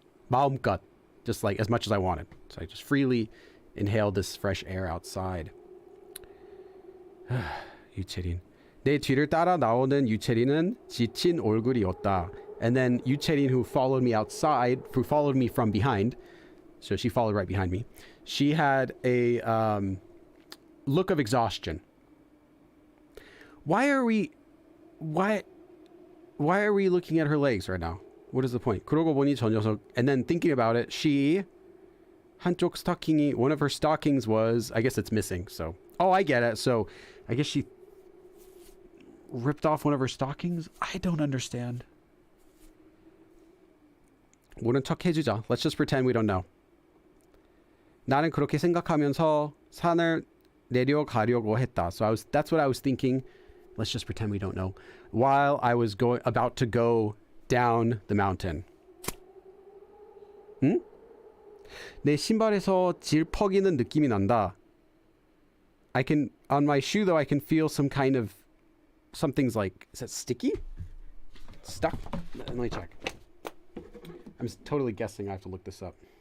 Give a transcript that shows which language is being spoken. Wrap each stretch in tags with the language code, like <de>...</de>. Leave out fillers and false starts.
<ko>마음껏,</ko> <en>just like as much as I wanted. So I just freely inhaled this fresh air outside.</en> <ko>유채린. 내 뒤를 따라 나오는 유채린은 지친 얼굴이었다.</ko> <en>And then 유채린, who followed me outside, who followed me from behind, so she followed right behind me, she had a look of exhaustion. Why are we looking at her legs right now? What is the point?</en> <ko>그러고 보니 저 녀석,</ko> <en>and then thinking about it, she</en> <ko>한쪽 스타킹이,</ko> <en>one of her stockings was, I guess it's missing. So, oh, I get it. So I guess she ripped off one of her stockings. I don't understand.</en> <ko>모른 척 해주자.</ko> <en>Let's just pretend we don't know.</en> <ko>나는 그렇게 생각하면서 산을 내려가려고 했다.</ko> <en>So that's what I was thinking. Let's just pretend we don't know. While I was about to go down the mountain.</en> <ko>응? 내 신발에서 질 퍼기는 느낌이 난다.</ko> <en>On my shoe though, I can feel some kind of, something's like, is that sticky? Stuck? Let me check. I'm totally guessing. I have to look this up.</en>